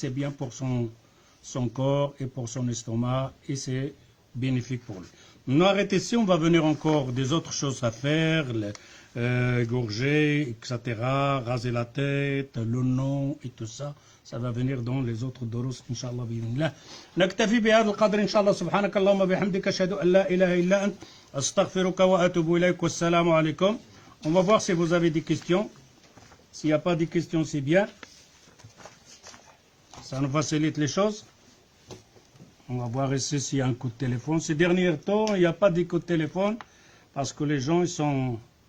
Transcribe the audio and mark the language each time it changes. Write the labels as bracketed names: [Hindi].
[French] C'est bien pour son corps et pour son estomac et c'est bénéfique pour lui. Nous arrêtons ici, on va venir encore des autres choses à faire, gorger, etc., raser la tête, le nom et tout ça. Ça va venir dans les autres durus, Inch'Allah, bi'idhnillah. [Arabic] نكتفي بهذا القدر إن شاء الله سبحانك اللهم وبحمدك أشهد أن لا إله إلا أنت أستغفرك وأتوب إليك والسلام عليكم. [French] On va voir si vous avez des questions. S'il n'y a pas de questions, c'est bien. Ça nous facilite les choses. On va voir ici s'il y a un coup de téléphone. Ces derniers temps, il n'y a pas de coup de téléphone parce que les gens, ils sont...